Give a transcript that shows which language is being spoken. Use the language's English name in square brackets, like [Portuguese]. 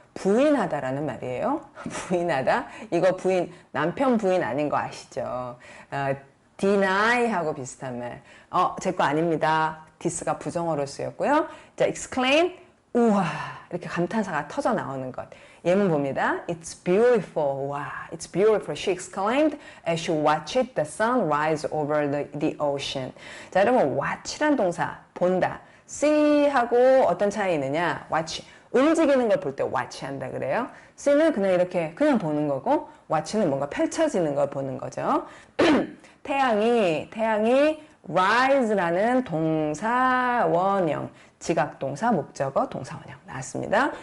[Korean] 부인하다라는 말이에요. 부인하다. 이거 부인, 남편 부인 아닌 거 아시죠? deny 하고 비슷한 말. 제 거 아닙니다. this가 부정어로 쓰였고요. 자, exclaim. 우와. 이렇게 감탄사가 터져 나오는 것. 예문 봅니다. [English] It's beautiful. [Korean] 와, [English] it's beautiful. She exclaimed as she watched the sun rise over the ocean. [Korean] 자, 여러분, watch란 동사, 본다. see하고 어떤 차이 있느냐? watch. 움직이는 걸 볼 때 watch 한다 그래요. see는 그냥 이렇게 그냥 보는 거고, watch는 뭔가 펼쳐지는 걸 보는 거죠. 태양이 rise라는 동사 원형, 지각동사, 목적어, 동사 원형 나왔습니다.